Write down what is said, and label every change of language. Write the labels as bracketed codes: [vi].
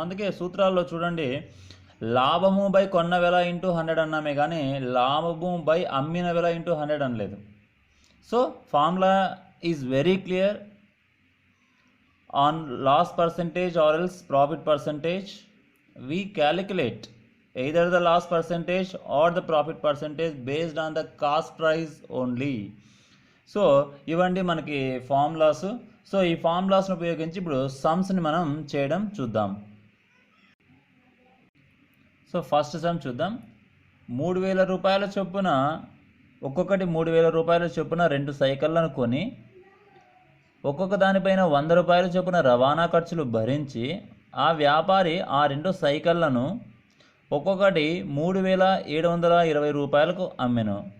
[te] అందుకే సూత్రాల్లో చూడండి, లాభము బై కొన్న వెల ఇంటూ 100 అన్నామే కానీ లాభము బై అమ్మిన వెల ఇంటూ 100 అనలేదు. [en] So formula is very clear on loss percentage or else profit percentage. we calculate either the loss percentage or the profit percentage based on the cost price only. [te] So ఇవ్వండి మనకి formulas. So ఈ ఫార్ములాస్ను ఉపయోగించి ఇప్పుడు సమ్స్ని మనం చేయడం చూద్దాం. So first some చూద్దాం. 3000 రూపాయల చొప్పున, ఒక్కొక్కటి 3000 రూపాయల చొప్పున 2 సైకిళ్లను కొని ఒక్కొక్క దానిపైన 100 రూపాయల చొప్పున రవాణా ఖర్చులు భరించి ఆ వ్యాపారి ఆ 2 సైకిళ్లను ఒక్కొక్కటి 3720 రూపాయలకు అమ్మెను.